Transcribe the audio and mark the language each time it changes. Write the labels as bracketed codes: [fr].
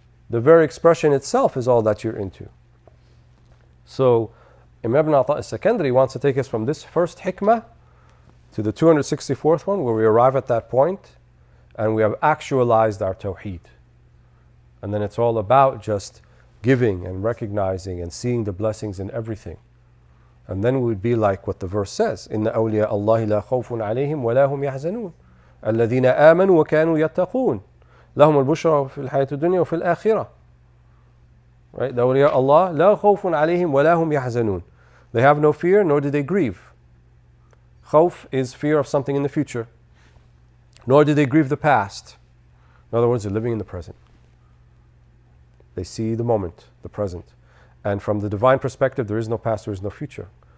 [en] The very expression itself is all that you're into. So Imam Ibn Ata al-Sakandari wants to take us from this first hikmah to the 264th one, where we arrive at that point and we have actualized our tawheed. And then it's all about just giving and recognizing and seeing the blessings in everything. And then we would be like what the verse says, [ar] إِنَّ أَوْلِيَاءَ اللَّهِ لَا خَوْفٌ عَلَيْهِمْ وَلَا هُمْ يَحْزَنُونَ الَّذِينَ آمَنُوا وَكَانُوا يَتَّقُونَ لَهُمُ الْبُشْرَى فِي الْحَيَاةِ الدُّنْيَا وَفِي الْآخِرَةِ. [en] Right? [ar] The awliya Allah, لَا خَوْفٌ عَلَيْهِمْ وَلَا هُمْ يَحْزَنُونَ. [en] They have no fear, nor do they grieve. Khawf is fear of something in the future. Nor do they grieve the past. In other words, they're living in the present. They see the moment, the present. And from the divine perspective, there is no past, there is no future.